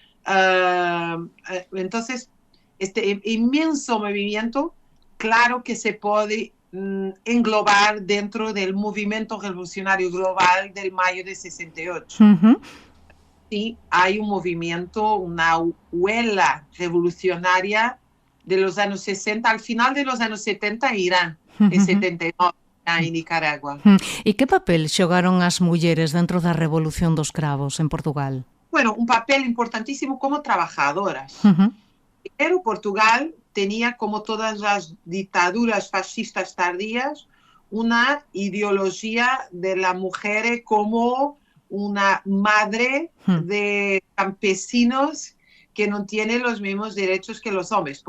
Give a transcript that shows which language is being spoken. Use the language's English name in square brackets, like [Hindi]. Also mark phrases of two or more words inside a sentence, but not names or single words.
[Spanish] Entonces, este inmenso movimiento, claro que se puede englobar dentro del movimiento revolucionario global del mayo de 68. Sí, hay un movimiento, una huelga revolucionaria de los años 60, al final de los años 70 en Irán, en 79. En Nicaragua. [Galician] E que papel xogaron as mulleres dentro da Revolución dos Cravos en Portugal? [Spanish] Bueno, un papel importantísimo como trabajadoras. Pero Portugal tenía, como todas las dictaduras fascistas tardías, una ideología de la mujer como una madre de campesinos que no tiene los mismos derechos que los hombres.